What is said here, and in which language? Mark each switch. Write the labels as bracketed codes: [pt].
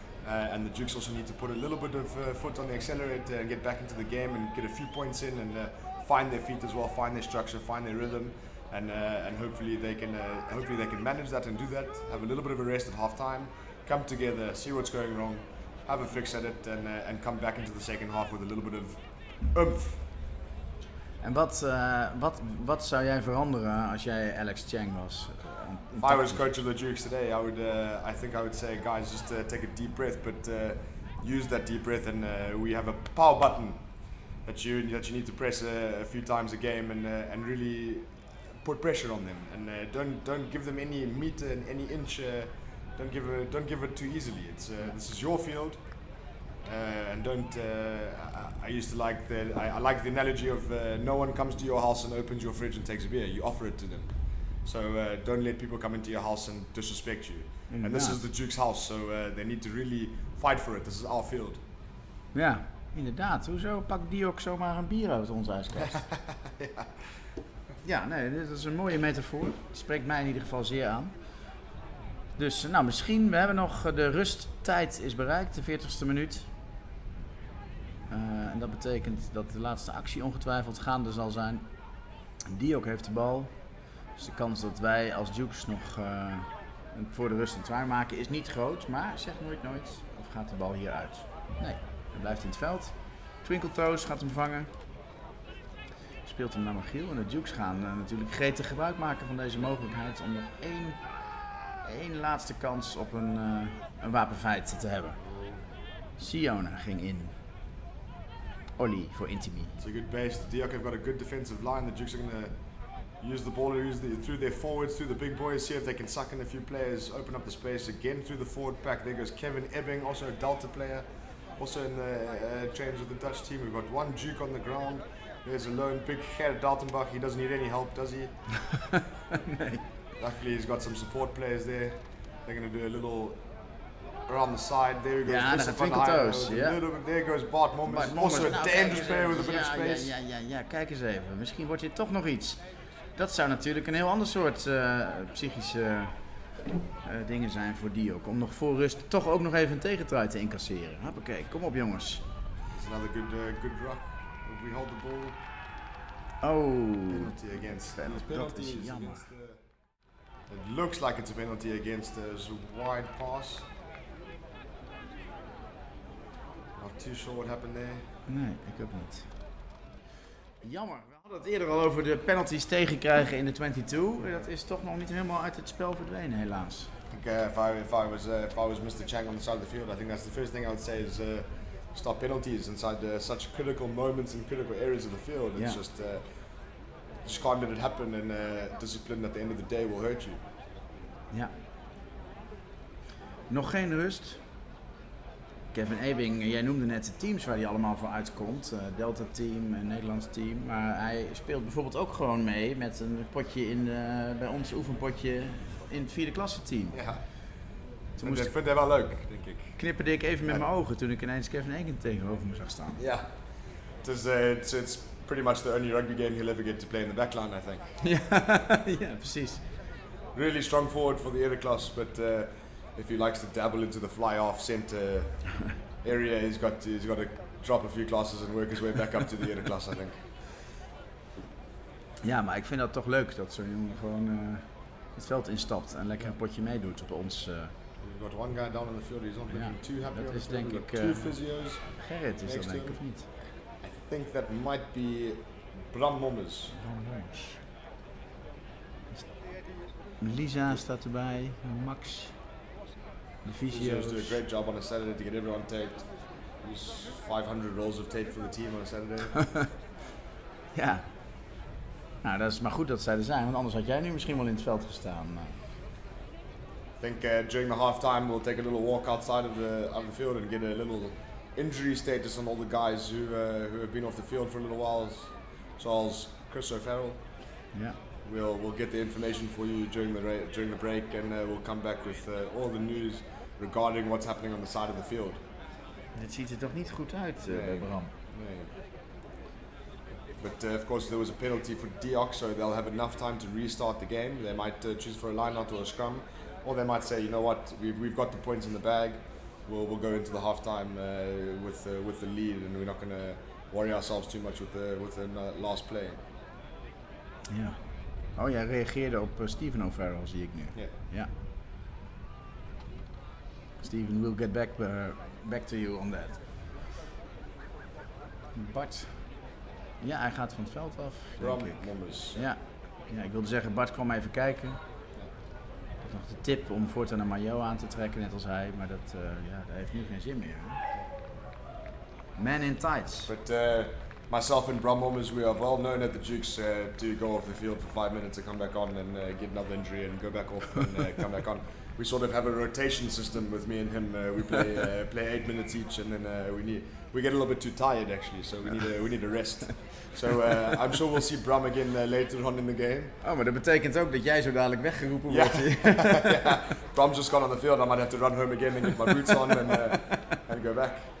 [en] And the Dukes also need to put a little bit of foot on the accelerator and get back into the game and get a few points in and find their feet as well, find their structure, find their rhythm, and hopefully they can manage that and do that. Have a little bit of a rest at half time, come together, see what's going wrong, have a fix at it, and come back into the second half with a little bit of oomph. [nl] En wat zou jij veranderen als jij Alex Chang was? [en] If I was coach of the Dukes today, I think I would say, guys, just take a deep breath, but use that deep breath, and we have a power button that you need to press a few times a game, and really put pressure on them, and don't give them any meter and any inch. Don't give it too easily. This is your field, and don't. I used to like I like the analogy of no one comes to your house and opens your fridge and takes a beer. You offer it to them. So don't let people come into your house and disrespect you. And this is the Duke's house, so they need to really fight for it. This is our field. [nl] Ja, inderdaad. Hoezo pakt Diok zomaar een bier uit onze ijskast? Ja, nee, dit is een mooie metafoor. Die spreekt mij in ieder geval zeer aan. Dus nou, misschien, we hebben nog de rusttijd is bereikt, de 40ste minuut. En dat betekent dat de laatste actie ongetwijfeld gaande zal zijn. Diok heeft de bal. Dus de kans dat wij als Dukes nog voor de rust een try maken is niet groot. Maar zeg nooit, of gaat de bal hier uit? Nee, hij blijft in het veld. Twinkle Toes gaat hem vangen. Speelt hem naar Michiel. En de Dukes gaan natuurlijk gretig gebruik maken van deze mogelijkheid om nog één laatste kans op een wapenfeit te hebben. Siona ging in. Ollie voor Intimi. [en] It's a good base. The Diok have got a good defensive line. The Dukes are going to use the ball through their forwards, through the big boys, see if they can suck in a few players, open up the space again through the forward pack. There goes Kevin Ebbing, also a Delta player, also in the trains with the Dutch team. We've got one Duke on the ground. There's a lone big s-hertogenbosch. He doesn't need any help, does he? [nl] Nee. [en] Luckily he's got some support players there. They're going to do a little around the side. There we go. [nl] Ja, daar gaat Twinkle Toes. Ja. [en] There goes Bart Mommers. Also a dangerous player with a bit of space. [nl] Ja, kijk eens even. Misschien wordt dit toch nog iets. Dat zou natuurlijk een heel ander soort psychische dingen zijn voor Diok. Om nog voor rust toch ook nog even een tegentrui te incasseren. Hoppakee, kom op jongens. [en] It's another good rock. We hold the ball. Oh. Penalty against. [nl] Dat is jammer. [en] It looks like it's a penalty against a wide pass. Not too sure what happened there. [nl] Nee, ik ook niet. Jammer. We hadden het eerder al over de penalties tegenkrijgen in de 22. Dat is toch nog niet helemaal uit het spel verdwenen, helaas. [en] I think if I was Mr. Chang on the side of the field, I think that's the first thing I would say is stop penalties inside such critical moments and critical areas of the field. It's just can't let it happen, and discipline at the end of the day will hurt you. [nl] Ja. Nog geen rust. Kevin Ebing, jij noemde net de teams waar hij allemaal voor uitkomt. Delta team, een Nederlands team. Maar hij speelt bijvoorbeeld ook gewoon mee met een potje bij ons oefenpotje in het 4e klasse team. Ja. Ik vind hij wel leuk, denk ik. Knipperde ik even met mijn ogen toen ik ineens Kevin Ebing tegenover me zag staan. Ja. [en] It's pretty much the only rugby game he'll ever get to play in the backline, I think. [nl] Ja, precies. [en] Really strong forward for the era class, but if he likes to dabble into the fly-off centre area, he's got to drop a few classes and work his way back up to the era class, I think. [nl] Ja, maar ik vind dat toch leuk dat zo'n jongen gewoon het veld instapt en lekker een potje meedoet op ons. [en] We've got one guy down on the field, he's not looking too happy. [nl] Dat is denk ik [en] two physios. [nl] Gerrit is dat denk ik, of niet? [en] I think that might be Bram Mommers. [nl] Lisa staat erbij, Max, de [en] Physio's do a [nl] fysio's. [en] great job on a Saturday to get everyone taped. Use 500 rolls of tape for the team on a Saturday. [nl] Ja. Nou, dat is maar goed dat zij er zijn, want anders had jij nu misschien wel in het veld gestaan. [en] I think during the halftime we'll take a little walk outside of the field and get a little injury status on all the guys who have been off the field for a little while, [nl] zoals [en] Chris O'Farrell. [nl] Ja. [en] We'll get the information for you during the break, and we'll come back with all the news regarding what's happening on the side of the field. [nl] Dit ziet er toch niet goed uit, bij Bram. Nee. [en] But of course there was a penalty for Diok, so they'll have enough time to restart the game. They might choose for a line-out or a scrum, or they might say, you know what, we've got the points in the bag. We'll go into the halftime with the lead, and we're not going to worry ourselves too much with the last play. [nl] Ja. Oh, jij reageerde op Steven O'Farrell, zie ik nu. [en] Yeah. [nl] Ja. [en] Steven, we'll get back to you on that. [nl] Bart. Ja, hij gaat van het veld af. Bram Mommers. Ja. Ja, ik wilde zeggen, Bart kwam even kijken. Ik had nog de tip om voortaan een maillot aan te trekken, net als hij. Maar dat heeft nu geen zin meer. [en] Man in tights. But myself and Bram Mommers, we are well known at the Dukes to go off the field for 5 minutes and come back on and get another injury and go back off and come back on. We sort of have a rotation system with me and him. We play 8 minutes each, and then we get a little bit too tired actually, so we need a rest. So I'm sure we'll see Bram again later on in the game. [nl] Oh, maar dat betekent ook dat jij zo dadelijk weggeroepen wordt. [en] Yeah. Bram's just gone on the field. I might have to run home again and get my boots on and go back.